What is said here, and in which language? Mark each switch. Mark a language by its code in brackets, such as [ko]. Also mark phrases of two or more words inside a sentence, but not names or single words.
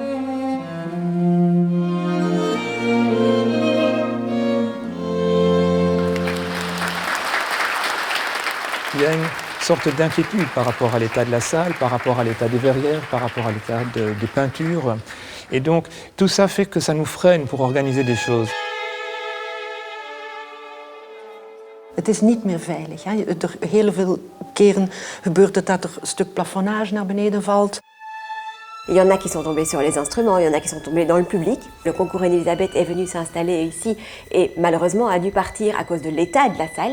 [fr] Il y a une sorte d'inquiétude par rapport à l'état de la salle, par rapport à l'état des verrières, par rapport à l'état des peintures. Et donc, tout ça fait que ça nous freine pour organiser des choses. [nl] Het is niet meer veilig. Hè. Heel veel keren gebeurt het dat er een stuk plafonnage naar beneden valt. [fr] Il y en a qui sont tombés sur les instruments, il y en a qui sont tombés dans le public. Le concours Elisabeth est venu s'installer ici et malheureusement a dû partir à cause de l'état de la salle.